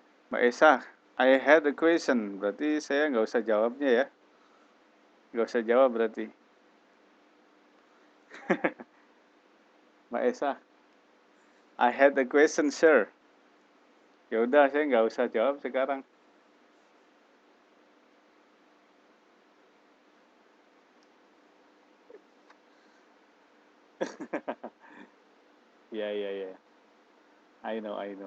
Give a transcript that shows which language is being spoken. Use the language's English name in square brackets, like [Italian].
[English] Mbak Esa, I had a question. [Indonesian] Berarti saya nggak usah jawabnya ya. Nggak usah jawab berarti. [English] Mbak Esa, I had a question, sir. [Indonesian] Ya udah, saya nggak usah jawab sekarang. [English] Ya. I know.